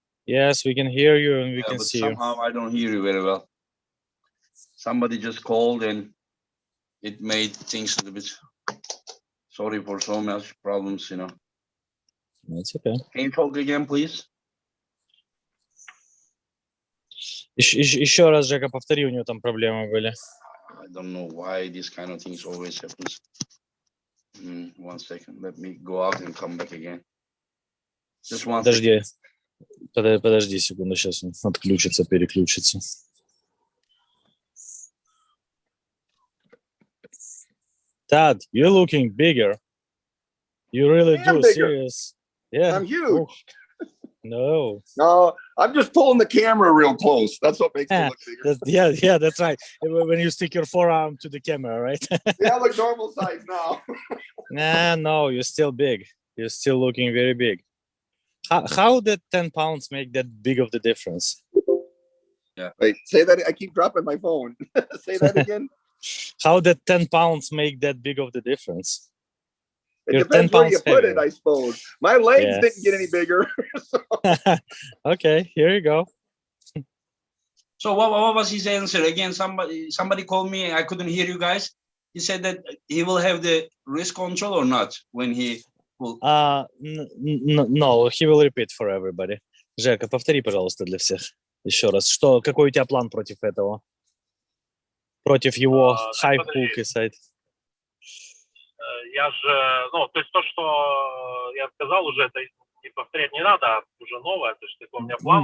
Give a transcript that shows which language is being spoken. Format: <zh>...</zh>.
<en>Yes, we can hear you and we can But see you. somehow I don't hear you very well. Somebody just called and it made things a little bit. Sorry for so much problems, It's okay. Can you talk again, please?</en> <ru>Еще раз, Жека, повтори, у него там проблемы были.</ru> <en>I don't know why this kind of things always happens. 1 second. Let me go out and come back again. Just one second.</en> <ru>Подожди секунду, сейчас он отключится, переключится.</ru> <en>Todd, you're looking bigger. You really do, bigger. serious. Yeah. I'm huge. No. No, I'm just pulling the camera real close. That's what makes me look bigger. Yeah, that's right. When you stick your forearm to the camera, right? Yeah, I look normal size now. No, you're still big. You're still looking very big. How did 10 pounds make that big of the difference? Yeah. Wait, say that. I keep dropping my phone. Say that again. How did 10 pounds make that big of the difference? It You're depends 10 where you pounds put it, heavier. I suppose. My legs Yeah. didn't get any bigger. So. Okay, here you go. So what was his answer? Again, somebody called me. I couldn't hear you guys. He said that he will have the wrist control or not when he will. No, he will repeat for everybody.</en> <ru>Жека, повтори, пожалуйста, для всех. Еще раз. Какой у тебя план против этого? Против его high hook и side? Я же, то есть то, что я сказал уже, это не повторять не надо, а уже новое, то есть такой у меня план.</ru>